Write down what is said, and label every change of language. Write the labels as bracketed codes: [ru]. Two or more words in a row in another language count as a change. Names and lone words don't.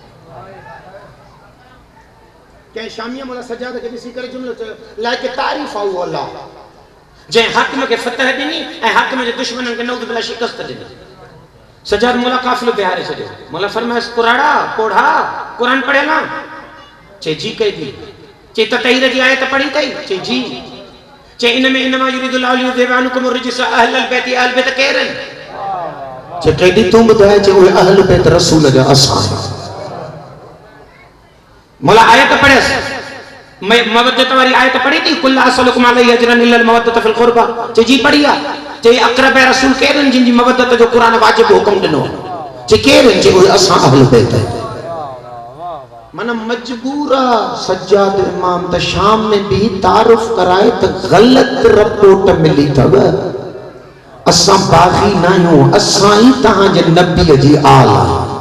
[sd] कंहिं शामिया मौला सज्जाद खे ॾिसी करे जुमिलो चयो लाइक तारीफ़ आहे उहो अल्लाह जंहिं हाकिम खे फतह ॾिनी ऐं हाकिम जे दुश्मननि खे नऊज़ बिल्लाह शिकस्त ॾिनी सज्जाद मौला काफ़िलो बिहारे छॾियो मौला फरमायसि कुराड़ा पोढ़ा कुरान पढ़ियल आहे चई जी कई थी चई ततहीर जी आयत पढ़ी अथई चई जी चई इन में [ar] إنما يريد الله ليذهب عنكم الرجس أهل البيت [sd] अहल बैत केर आहिनि चई केॾी तूं ॿुधाए चई उहे अहल बैत रसूल जा असां मौला आयत पढ़ियसि मवद्दत वारी आयत पढ़ी थी [ar] قل لا أسألكم عليه أجرا إلا المودة في القربى [sd] चई जी पढ़ी आहे चई अक़रब रसूल केर आहिनि जिन जी मवद्दत जो क़ुरान वाजिब हुकुम ॾिनो चई केर आहिनि चई उहे असां अहल बैत माना मजबूर आहे सज्जाद इमाम त शाम में भी तारुफ कराए त ग़लत रिपोर्ट मिली अथव असां बाग़ी न आहियूं असां ई तव्हांजे नबीअ जी आल आहियूं